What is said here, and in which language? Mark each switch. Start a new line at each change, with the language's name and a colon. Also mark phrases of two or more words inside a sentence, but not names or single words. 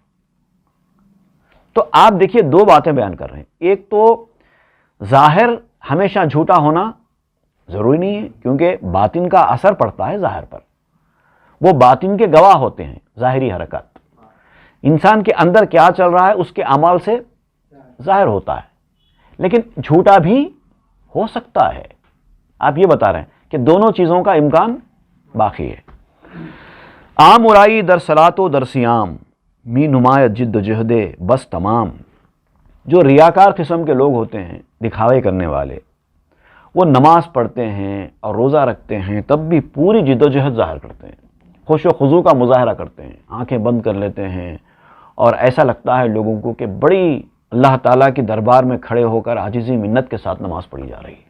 Urdu: تو آپ دیکھیے دو باتیں بیان کر رہے ہیں، ایک تو ظاہر ہمیشہ جھوٹا ہونا ضروری نہیں ہے، کیونکہ باطن کا اثر پڑتا ہے ظاہر پر، وہ باطن کے گواہ ہوتے ہیں ظاہری حرکات۔ انسان کے اندر کیا چل رہا ہے اس کے اعمال سے ظاہر ہوتا ہے، لیکن جھوٹا بھی ہو سکتا ہے۔ آپ یہ بتا رہے ہیں کہ دونوں چیزوں کا امکان باقی ہے۔
Persian: عام ارائی در صلات و در سیام، می نمایت جد و جہد بس تمام۔
Urdu: جو ریاکار قسم کے لوگ ہوتے ہیں، دکھاوے کرنے والے، وہ نماز پڑھتے ہیں اور روزہ رکھتے ہیں تب بھی پوری جد و جہد ظاہر کرتے ہیں، خوش و خضوع کا مظاہرہ کرتے ہیں، آنکھیں بند کر لیتے ہیں، اور ایسا لگتا ہے لوگوں کو کہ بڑی اللہ تعالیٰ کی دربار میں کھڑے ہو کر عاجزی منت کے ساتھ نماز پڑھی جا رہی ہے۔